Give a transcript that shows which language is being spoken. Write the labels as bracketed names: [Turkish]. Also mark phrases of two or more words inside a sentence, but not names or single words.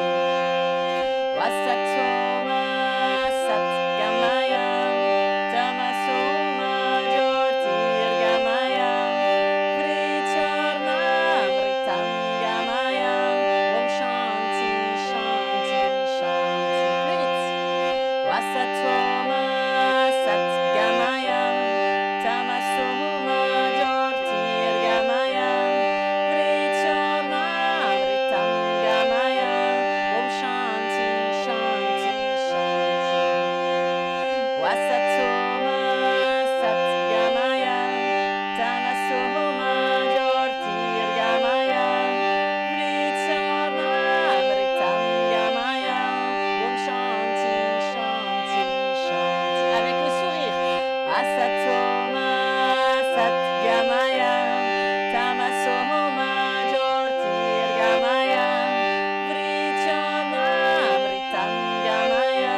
[Sanskrit] असतो मा सद्गमय तमसो मा ज्योतिर्गमय मृत्योर्मामृतं गमय ॐ शान्तिः शान्तिः शान्तिः. [French] Plus vite. [Sanskrit] असतो मा सद्गमय तमसो मा ज्योतिर्गमय मृत्योर्मामृतं गमय ॐ शान्तिः शान्तिः शान्तिः. असतो मा सद्गमय तमसो मा ज्योतिर्गमय मृत्योर्मामृतं गमय ॐ शान्तिः शान्तिः शान्तिः. [French] Avec le sourire. [Sanskrit] असतो मा सद्गमय तमसो मा ज्योतिर्गमय मृत्योर्मामृतं गमय